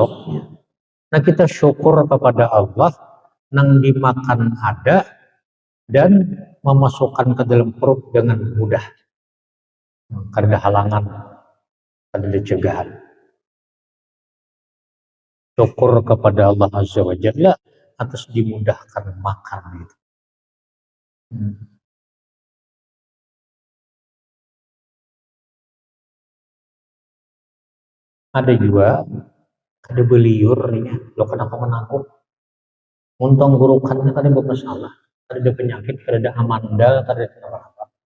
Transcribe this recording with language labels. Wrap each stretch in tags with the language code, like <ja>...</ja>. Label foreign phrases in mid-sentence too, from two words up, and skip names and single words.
<bjn>Nah kita syukur kepada Allah nang dimakan ada dan memasukkan ke dalam perut dengan mudah. Kada halangan, kada cegahan. Syukur kepada Allah</bjn> <ar>عز وجل</ar> <bjn>atas dimudahkan makan itu. Ada juga, ada beliurnya, lo kenapa menangkuk? Untung gurukannya tadi bermasalah, ada penyakit, ada amandal, ada apa-apa.</bjn>